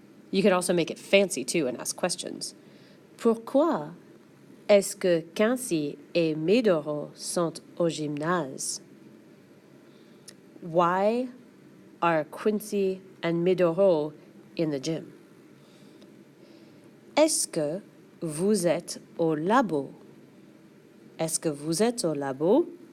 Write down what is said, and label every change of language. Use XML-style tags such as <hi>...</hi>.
<en>You can also make it fancy too and ask questions.</en> <fr>Pourquoi est-ce que Quincy et Medoro sont au gymnase?</fr> <en>Why are Quincy and Medoro in the gym?</en> <fr>Est-ce que vous êtes au labo? Est-ce que vous êtes au labo?</fr>